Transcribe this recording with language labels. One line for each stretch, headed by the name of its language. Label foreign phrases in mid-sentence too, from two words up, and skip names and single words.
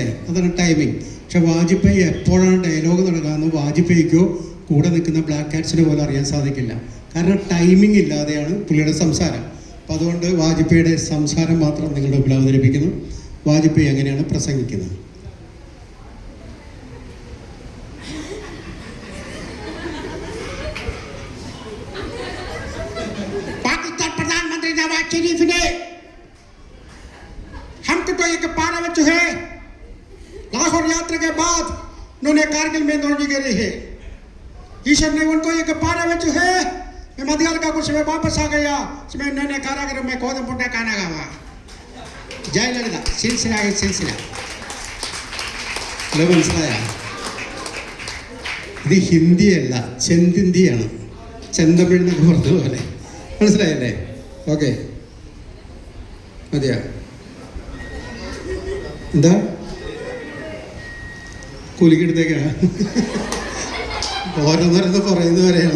Malayalam: അതാണ് ടൈമിങ്. പക്ഷെ വാജ്പേയി എപ്പോഴാണ് ഡയലോഗ് തുടങ്ങുന്നത് വാജ്പേയിക്കോ കൂടെ നിൽക്കുന്ന
English: black catsin
Malayalam: പോലും അറിയാൻ സാധിക്കില്ല. കാരണം ടൈമിംഗ് ഇല്ലാതെയാണ് പുള്ളിയുടെ സംസാരം. അപ്പോൾ അതുകൊണ്ട് വാജ്പേയിയുടെ സംസാരം മാത്രം നിങ്ങളുടെ മുമ്പിൽ അവതരിപ്പിക്കുന്നു. വാജ്പേയി എങ്ങനെയാണ് പ്രസംഗിക്കുന്നത്?
Hindi: पाकिस्तान प्रधानमंत्री नवाज शरीफ ने हमको तो एक पारा में चुहे लाहौर यात्रा के बाद उन्होंने कारगिल में नौजी करी है। ईश्वर ने उनको एक पारा में चुहे मैं मध्याल का कुछ में वापस आ गया इसमें उन्होंने कारागर में कोदम पुट्टा खाना गावा जयललिता सिलसिला है सिलसिला
Malayalam: മനസ്സിലായ? ഇത് ഹിന്ദിയല്ല, ചെന്തിന്തിയാണ്. ചെന്തമിഴ് എന്നൊക്കെ പറഞ്ഞതുപോലെ. മനസ്സിലായല്ലേ? ഓക്കെ, മതിയാ? എന്താ കുലുക്കിയെടുത്തേക്കാണ് ഓരോന്നോരോന്ന് പറയുന്നവരെയാണ്.